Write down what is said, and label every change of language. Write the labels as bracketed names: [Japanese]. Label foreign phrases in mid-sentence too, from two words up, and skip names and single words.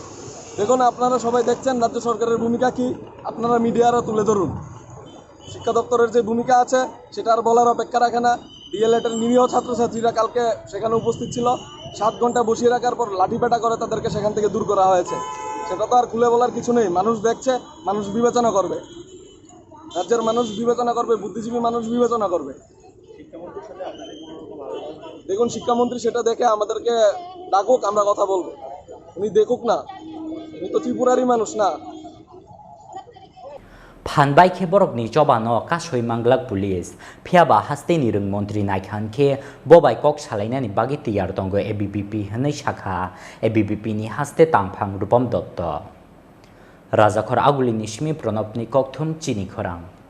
[Bangla] দেখুন আপনারা সবাই দেখছেন রাজ্য সরকারের ভূমিকা কি আপনারা মিডিয়ারও তুলে ধরুন শিক্ষা দপ্তরের যে ভূমিকা আছে সেটা আর বলার অপেক্ষা রাখে না ডিএলএডের নিরীহ ছাত্রছাত্রীরা কালকে সেখানে উপস্থিত ছিল 7 ঘন্টা বসিয়ে রাখার পর লাঠিপেটা করে তাদেরকে সেখান থেকে দূর করা হয়েছে সেটা তো আর খুলে বলার কিছু নেই মানুষ দেখছে মানুষ বিবেচনা করবে রাজ্যের মানুষ বিবেচনা করবে, বুদ্ধিজীবী মানুষ বিবেচনা করবে। দেখুন শিক্ষামন্ত্রী সেটা দেখে আমাদেরকে ডাকুক, আমরা কথা বলবো। উনি দেখুক না, উনি তো ত্রিপুরারই মানুষ না। [Kok Borok] Phanbai ke borok ni jobano kasoi manglak police phiaba haste ni rung mantri naikhan ke bobai kok salaina ni bagi tiyar tongo ABBP hanai shakha ABBP ni haste tangphang rupam dotto Rajakhor aguli ni shmi pranab ni kokthum Chini Khorang